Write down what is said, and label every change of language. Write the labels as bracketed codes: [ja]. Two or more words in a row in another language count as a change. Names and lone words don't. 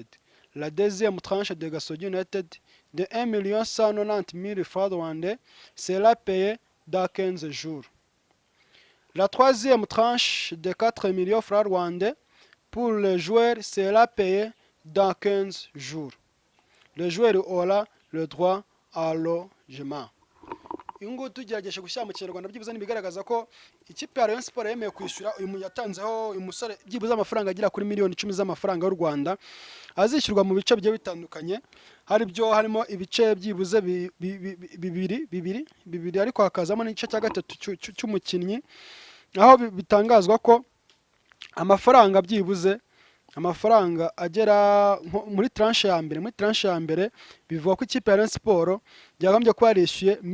[fr] La deuxième tranche de Gasogi United de 1,190,000 francs rwandais sera payée dans 15 jours. La troisième tranche de 4 millions de francs rwandais pour le joueur sera payée dans 15 jours. Le joueur aura le droit à logement. [rw] Ingo tugerageje gushyira mu Kinyarwanda byibuze nibigaragaza ko ikipe ya Rayon Sport yemeye kwishyura uyu yatanzeho uyu musore byibuze amafaranga agira kuri $10,000 z'amafaranga y'u Rwanda, azishyurwa mu bice bigiye bitandukanye, harimo ibice byibuze bibiri ariko hakazamo n'igice cya gatatu cy'umukinnyi, aho bitangazwa ko amafaranga byibuze amafaranga agera muri tranche ya mbere bivuga ko ikipe ya Rayon Sport yagombye kuba yarishyuye